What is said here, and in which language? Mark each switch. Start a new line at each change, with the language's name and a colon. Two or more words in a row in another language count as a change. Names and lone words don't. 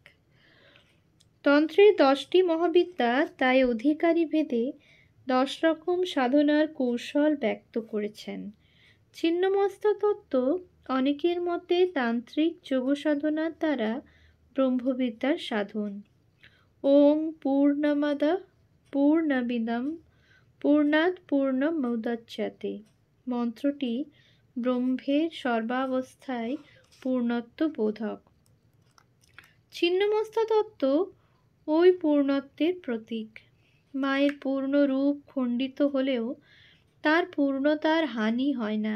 Bangla: তন্ত্রের 10টি মহাবিদ্যা তাই অধিকারী ভেদে 10 রকম সাধনার কৌশল ব্যক্ত করেছেন। ছিন্নমস্তা তত্ত্ব অনেকের মতে তান্ত্রিক যোগ সাধনার দ্বারা ব্রহ্মবিদ্যার সাধন।
Sanskrit: ওং পূর্ণমদঃ পূর্ণমিদং পূর্ণাৎ পূর্ণমুদচ্যতে
Bangla: মন্ত্রটি ব্রহ্মের সর্বাবস্থায় পূর্ণত্ব বোধক। ছিন্নমস্তা তত্ত্ব ওই পূর্ণত্বের প্রতীক। মায়ের পূর্ণ রূপ খণ্ডিত হলেও তার পূর্ণতার হানি হয় না।